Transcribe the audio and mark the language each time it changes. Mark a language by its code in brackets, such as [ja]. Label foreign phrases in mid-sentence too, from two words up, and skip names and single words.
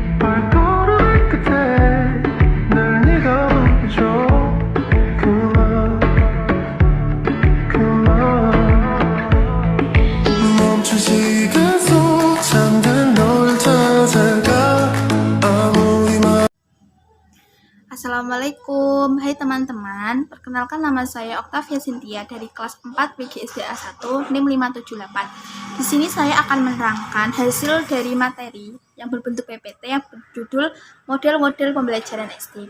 [ko] 발걸음 끝에 날 네가 보여줘 그만 멈춘 시간 속 잠든 널 찾아가 아무리 말 [id] Assalamualaikum, hai teman-teman. Perkenalkan nama saya Oktavia Cynthia dari kelas 4 BGSDA 1 NIM 578. Di sini saya akan menerangkan hasil dari materi yang berbentuk PPT yang berjudul Model-model Pembelajaran SD.